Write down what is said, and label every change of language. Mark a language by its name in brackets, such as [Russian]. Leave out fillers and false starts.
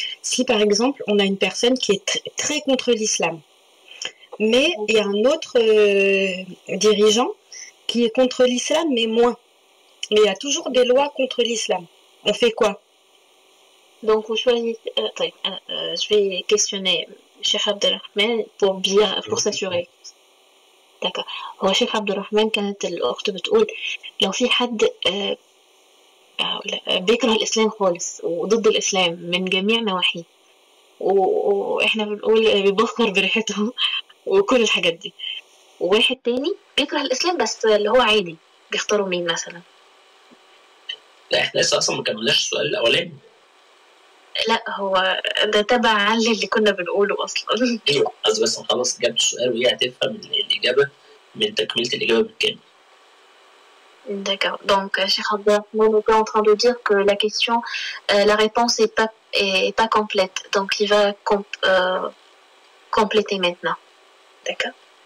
[French] Si par exemple on a une personne qui est très contre l'islam, mais il y a un autre dirigeant qui est contre l'islam, mais moins. Mais il y a toujours des lois contre l'islam. On fait quoi? Donc vous choisissez. Je vais questionner Cheikh Abdelrahman pour s'assurer. d'accord. [Arabic] هو شيخ عبد الرحمن كانت الأخت بتقول لو في حد بيكره الإسلام خالص وضد الإسلام من جميع نواحيه وإحنا بنقول بيبخر بريحته وكل الحاجات دي، وواحد تاني بيكره الإسلام بس اللي هو عادي، بيختاروا مين مثلا؟ لا احنا لسه اصلا ما كملناش السؤال الاولاني. لا هو ده تبع اللي كنا بنقوله اصلا. ايوه قصدي بس نخلص اجابه السؤال وهي هتفهم الاجابه من تكمله الاجابه بالكامل. [French] D'accord. Donc, Cheikh Abdelrahman était en train de dire que la question, la réponse est pas complète. Donc, il va compléter maintenant. D'accord.